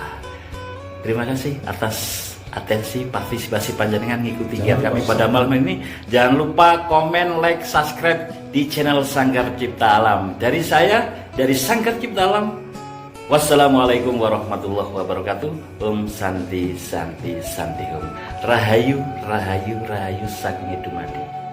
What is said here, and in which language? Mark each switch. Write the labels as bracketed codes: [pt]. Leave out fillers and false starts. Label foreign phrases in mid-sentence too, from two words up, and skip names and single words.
[id] Terima kasih atas atensi partisipasi [jv] panjenengan ngikuti [id] kiat kami pada malam ini. Jangan lupa komen, [en] like, subscribe [id] di channel Sanggar Cipta Alam. Dari saya, dari Sanggar Cipta Alam. [ar] والسلام عليكم ورحمة الله وبركاته. [ban] Om Santi Santi Santi Om. [jv] Rahayu Rahayu Rahayu Saking Dumadi.